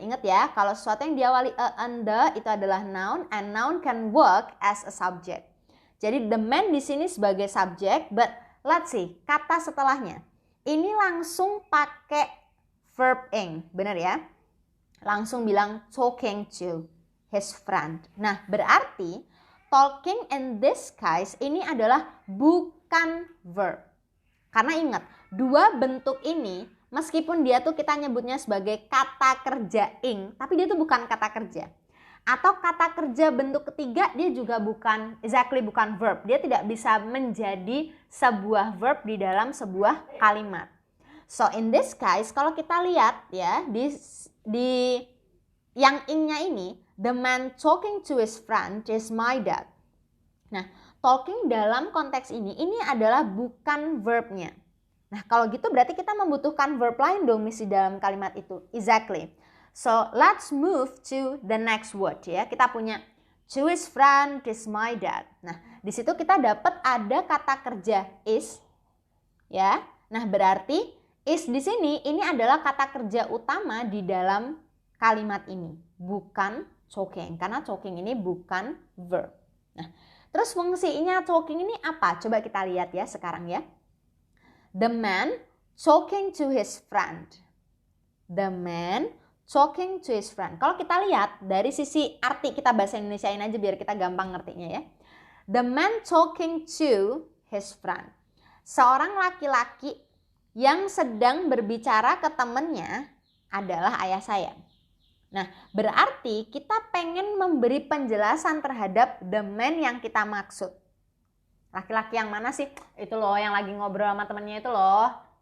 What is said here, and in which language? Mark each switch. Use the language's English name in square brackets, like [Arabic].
[Indonesian] Ingat ya, kalau sesuatu yang diawali and the itu adalah noun, [English] and noun can work as a subject. [Indonesian] Jadi the man di sini sebagai subjek, [English] but let's see, [Indonesian] kata setelahnya. Ini langsung pakai verb ing, benar ya? Langsung bilang [English] talking to his friend. [Indonesian] Nah, berarti talking [English] in this case [Indonesian] ini adalah bukan verb. Karena ingat, dua bentuk ini meskipun dia tuh kita nyebutnya sebagai kata kerja ing, tapi dia tuh bukan kata kerja. Atau kata kerja bentuk ketiga dia juga bukan verb. Dia tidak bisa menjadi sebuah verb di dalam sebuah kalimat. [English] So in this case [Indonesian] kalau kita lihat ya di yang ingnya ini, [English] the man talking to his friend is my dad. [Indonesian] Nah, talking dalam konteks ini adalah bukan verbnya. Nah, kalau gitu berarti kita membutuhkan verb lain dong misi dalam kalimat itu. [English] Exactly. So, let's move to the next word ya. [Indonesian] Kita punya [English] to his friend is my dad. [Indonesian] Nah, di situ kita dapat ada kata kerja is ya. Nah, berarti is di sini ini adalah kata kerja utama di dalam kalimat ini, bukan talking, karena talking ini bukan verb. Nah, terus fungsinya talking ini apa? Coba kita lihat ya sekarang ya. [English] The man talking to his friend. The man talking to his friend. [Indonesian] Kalau kita lihat dari sisi arti, kita bahasa Indonesiain aja biar kita gampang ngertinya ya. [English] The man talking to his friend. [Indonesian] Seorang laki-laki yang sedang berbicara ke temannya adalah ayah saya. Nah, berarti kita pengen memberi penjelasan terhadap the man yang kita maksud. Laki-laki yang mana sih? Itu loh yang lagi ngobrol sama temennya itu loh.